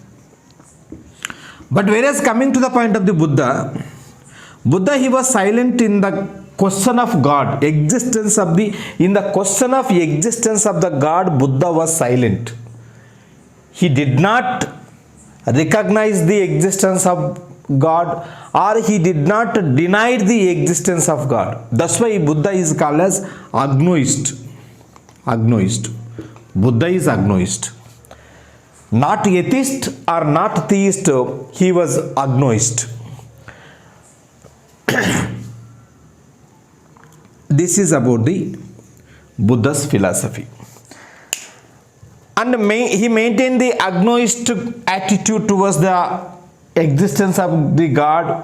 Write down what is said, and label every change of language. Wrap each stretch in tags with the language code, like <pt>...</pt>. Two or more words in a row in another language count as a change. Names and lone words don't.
<en>But whereas coming to the point of the Buddha, he was silent in the question of God, existence of the, in the question of existence of the God, Buddha was silent. He did not recognize the existence of God, or he did not deny the existence of God. That's why Buddha is called as agnoist. Agnoist. Buddha is agnoist. Not atheist or not theist, he was agnoist. This is about the Buddha's philosophy. And he maintained the agnoist attitude towards the existence of the God.</en>